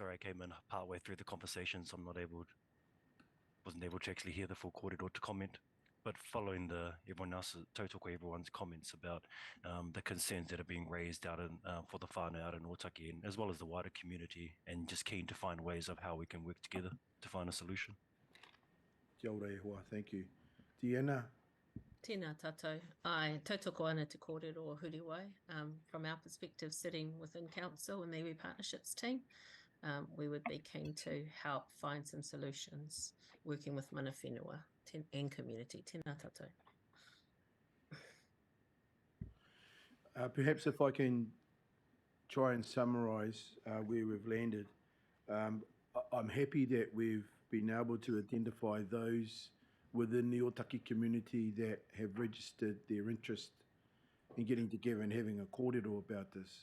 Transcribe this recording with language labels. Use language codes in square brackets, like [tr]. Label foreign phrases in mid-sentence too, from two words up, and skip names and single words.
[en] Sorry, I came in partway through the conversation, so wasn't able to actually hear the full kōrero to comment. But following everyone's comments about the concerns that are being raised out in for the whānau out in Otaki, and as well as the wider community, and just keen to find ways of how we can work together to find a solution. [mi] Kia ora e hoa, [en] thank you. Deanna, [mi] Tēnā tātou. Ai, tautoko ana te kōrero o Huriwai. [en] From our perspective, sitting within council and the iwi partnerships team, we would be keen to help find some solutions working with manawhenua and community. [mi] Tēnā tātou. [en] perhaps if I can try and summarise where we've landed. I'm happy that we've been able to identify those within the Otaki community that have registered their interest in getting together and having a kōrero about this.